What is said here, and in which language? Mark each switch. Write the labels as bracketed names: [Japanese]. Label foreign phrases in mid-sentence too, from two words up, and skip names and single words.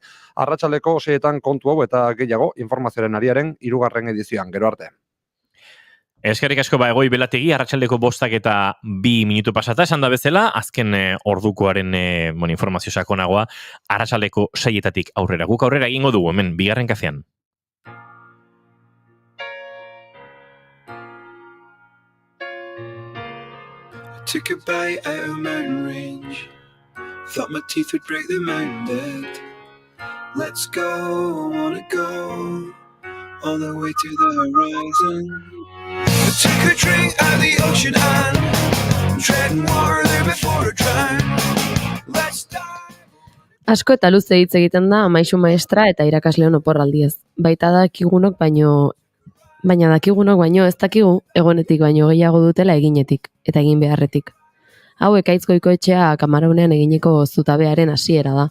[Basque] Arratsaldeko 6etan kontu hau eta gehiago informazioaren ariaren 3. edizioan, gero arte. Eskerrik asko Egoi Belategi, arratsaldeko 5 eta 2 minutu pasata, esan da bezala, azken ordukoaren informazio sakonagoa, arratsaldeko 6etatik aurrera. Guk aurrera egingo dugu, hemen, bigarren kafean. [English] Took a bite out of mountain range. Thought my teeth would break the mountain bed. Let's go, I wanna go all the way to the horizon. I took a drink out of the ocean and treading water there before I drown. Let's dive. [Basque] Asko eta luze hitz egiten da maisu maestra eta irakasleon oporraldiez. Baita dakigunok baina ez dakigu egonetik baino gehiago dutela eginetik eta egin beharretik. Hau Ekaitz Goikoetxea Kamaraunean egineko zutabearen hasiera da.